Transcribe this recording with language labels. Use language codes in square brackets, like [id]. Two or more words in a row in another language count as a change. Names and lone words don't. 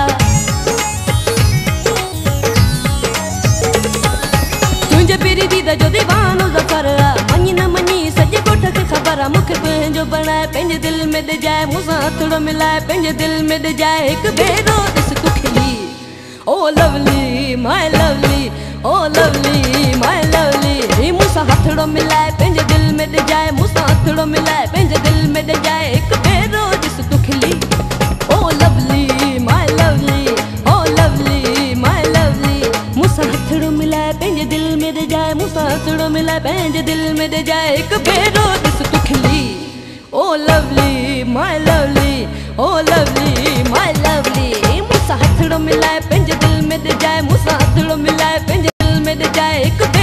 [sd] तुंहिंजे पहिरीं दीदा जो दीवानो ज़फ़र मञी न मञी सॼे ॻोठ खे ख़बर मूंखे तुंहिंजो बणाए पंहिंजे दिल में दे जाए मूंसां हथड़ो मिलाए पंहिंजे दिल में दे जाए हिकु भेरो ॾिस तूं खिली [en] O lovely my lovely O lovely my lovely [sd] मूंसां हथड़ो मिलाए पंहिंजे दिल में दे जाए मूंसां हथड़ो मिलाए पंहिंजे दिल में दे जाए हिकु भेरो ॾिस तूं खिली [en] O lovely my lovely O lovely my lovely [sd] मूंसां हथड़ो मिलाए पंहिंजे दिल में दे जाए मूंसां हथड़ो मिलाए पंहिंजे दिल में दे जाए हिकु भेरो ॾिस तूं खिली [en] O lovely my lovely O lovely my lovely [sd] मूंसां हथड़ो मिलाए पंहिंजे दिल में दे जाए मूंसां हथड़ो मिलाए पंहिंजे दिल में दे जाए